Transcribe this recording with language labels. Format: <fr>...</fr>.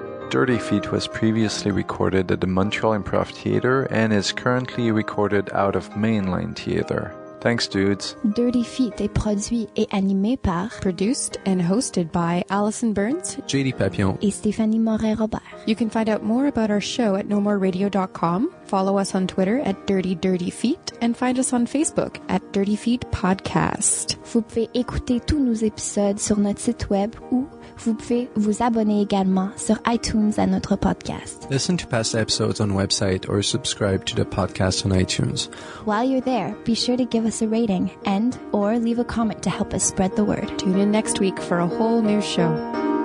<en>Dirty Feet was previously recorded at the Montreal Improv Theatre and is currently recorded out of Mainline Theatre. Thanks, dudes.</en> <fr>Dirty Feet est produit et animé par</fr> <en>Produced and hosted by Allison Burns, JD Papillon,</en> <fr>et Stéphanie Morin-Robert.</fr> <en>You can find out more about our show at nomoreradio.com. Follow us on Twitter at Dirty Dirty Feet and find us on Facebook at Dirty Feet Podcast.</en> <fr>Vous pouvez écouter tous nos épisodes sur notre site web ou vous pouvez vous abonner également sur iTunes à notre podcast.</fr> <en>Listen to past episodes on website or subscribe to the podcast on iTunes. While you're there, be sure to give us a rating and or leave a comment to help us spread the word. Tune in next week for a whole new show.</en>